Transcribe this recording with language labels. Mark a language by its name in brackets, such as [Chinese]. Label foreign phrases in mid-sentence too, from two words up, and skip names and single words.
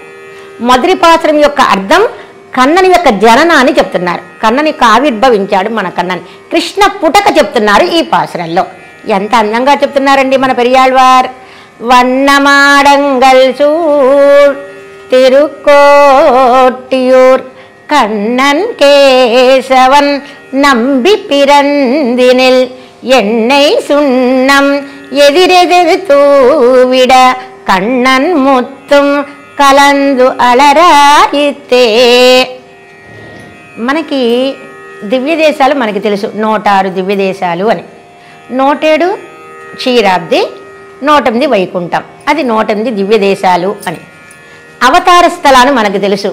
[Telugu] మొదటి పాసురం యొక్క అర్థం కన్నని యొక్క జననాన్ని చెప్తున్నారు. కన్నని ఆవిర్భవించాడు మన కన్నని, కృష్ణ పుటక చెప్తున్నారు ఈ పాసురంలో. ఎంత అందంగా చెప్తున్నారండి మన పెరియాళ్వార్. [Tamil] வண்ணமாடங்கள் சூழ் திருக்கோட்டியூர் கண்ணன் கேசவன் நம்பி பிறந்தினில் எண்ணெய் சுண்ணம் எதிரெதிர் தூவிட கண்ணன் முத்தும் கலந்து அளறாயிற்றே. [Telugu] మనకి దివ్య దేశాలు మనకి తెలుసు, 106 దివ్య దేశాలు అని. 107 క్షీరాబ్ది, 108 వైకుంఠం, అది 108 దివ్య దేశాలు అని. అవతార స్థలాలు మనకు తెలుసు.